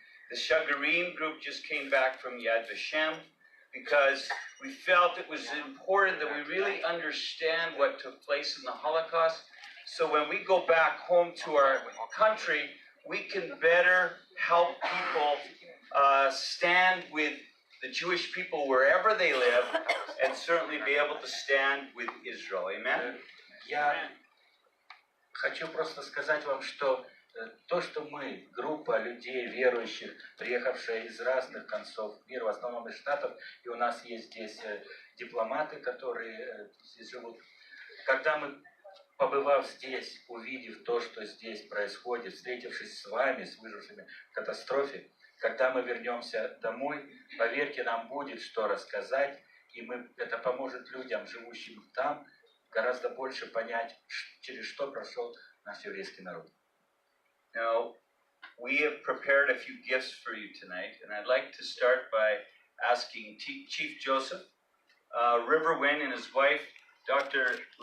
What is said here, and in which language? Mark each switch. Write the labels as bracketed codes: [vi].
[en] The Shagarim group just came back from Yad Vashem because we felt it was important that we really understand what took place in the Holocaust, so when we go back home to our country, we can better help people stand with the Jewish people wherever they live, and certainly be able to stand with Israel. Amen? [ru] Я хочу просто сказать вам, что то, что мы, группа людей, верующих, приехавшая из разных концов мира, в основном из Штатов, и у нас есть здесь дипломаты, которые здесь живут, когда мы, побывав здесь, увидев то, что здесь происходит, встретившись с вами, с выжившими в катастрофе, когда мы вернемся домой, поверьте, нам будет что рассказать, и это поможет людям, живущим там, гораздо больше понять, через что прошел наш еврейский народ. [en] Now, we have prepared a few gifts for you tonight, and I'd like to start by asking Chief Joseph, River Wynn and his wife, Dr.